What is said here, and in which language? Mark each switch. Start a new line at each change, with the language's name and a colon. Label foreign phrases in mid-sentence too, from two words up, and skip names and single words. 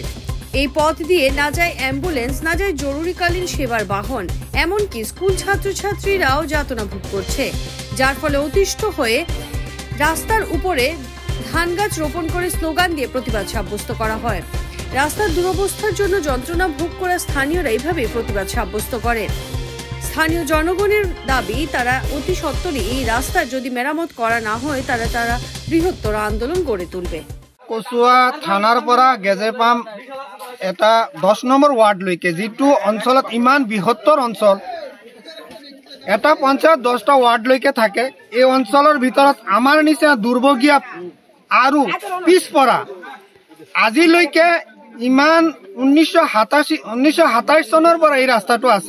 Bangla: এই পথ দিয়ে না যায় অ্যাম্বুলেন্স, না যায় জরুরিকালীন সেবার বাহন, এমনকি স্কুল ছাত্রছাত্রীরাও যাতনা ভোগ করছে, যার ফলে অতিষ্ঠ হয়ে রাস্তার উপরে ধান গাছ রোপণ করে স্লোগান দিয়ে প্রতিবাদ সাব্যস্ত করা হয়। রাস্তার দুরবস্থার জন্য যন্ত্রণা ভোগ করা স্থানীয়রা এইভাবে প্রতিবাদ সাব্যস্ত করে। স্থানীয় জনগণের দাবি, তারা অতি সত্বরই এই রাস্তা যদি মেরামত করা না হয় তারা বৃহত্তর আন্দোলন গড়ে তুলবে।
Assamese: কচুয়া থানার পৰা গেজেপাম এটা 10 নম্বৰ ওয়ার্ড লৈকে, যিটো অঞ্চলত ইমান বৃহত্তৰ অঞ্চল, এটা পঞ্চায়ত 10টা ওয়ার্ড লৈকে থাকে। এই অঞ্চলৰ ভিতৰত আমাৰ নিচিনা দুৰ্ভগীয়া আৰু পিছপৰা আজিলৈকে ইমান 1927 চনৰ পৰা এই ৰাস্তাটো আছে।